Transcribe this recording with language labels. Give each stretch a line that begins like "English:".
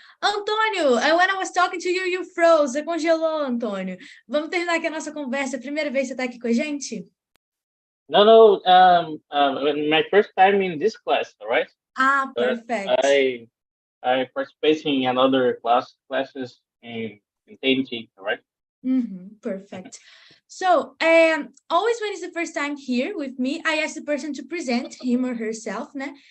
English: Antônio, when I was talking to you, you froze.
Portuguese: Você congelou, Antônio. Vamos terminar aqui a nossa conversa. Primeira vez que você está aqui com a gente?
English: No. My first time in this class, all right? Perfect. I participated in another classes in TALKNTALK, all right? Perfect. So, always when it's the first time here with me, I ask the person to present him or herself, né?